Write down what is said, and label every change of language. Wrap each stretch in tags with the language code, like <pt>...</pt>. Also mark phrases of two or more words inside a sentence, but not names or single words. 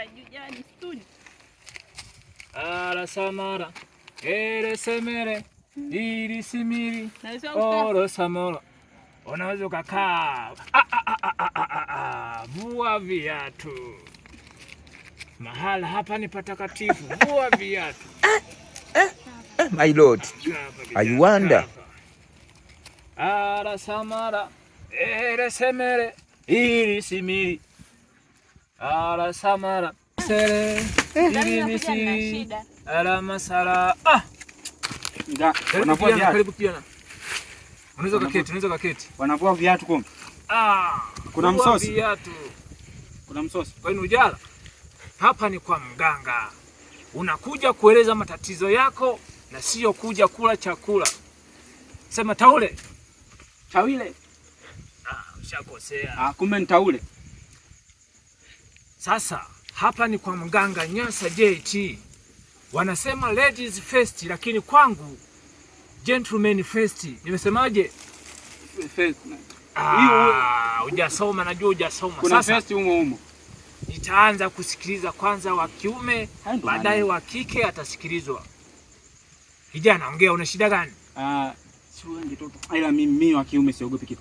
<sw>Ala samara, ere semere, iri simiri, oro samoro. Unaweza ukakaa. Vua viatu. Mahala hapa ni patakatifu. Vua viatu.</sw> <en>My Lord, I wonder. Ara samara, ere semere, iri simiri. Ara samara, sere, iri misiri. Ara masara.</en> <sw>Wanavua viatu. Karibu pia. Unaweza kaketi. Wanavua viatu kumbe. Kuna msosi. Kuna msosi. Kwa nini ujala? Hapa ni kwa mganga. Unakuja kueleza matatizo yako na sio kuja kula chakula. Sema taule. Tawile. Ushakosea. Kumbe ni taule. Sasa hapa ni kwa mganga Nyasa JT. Wanasema</sw> <en>ladies first,</en> <sw>lakini kwangu</sw> <en>gentlemen first.</en> <sw>Nimesemaje? First. Hujasoma, najua hujasoma. Kuna first humo. Nitaanza kusikiliza kwanza wa kiume, baadaye wa kike atasikilizwa. Kijana, ongea, una shida gani? Ila mimi wa kiume siogopi kitu.</sw>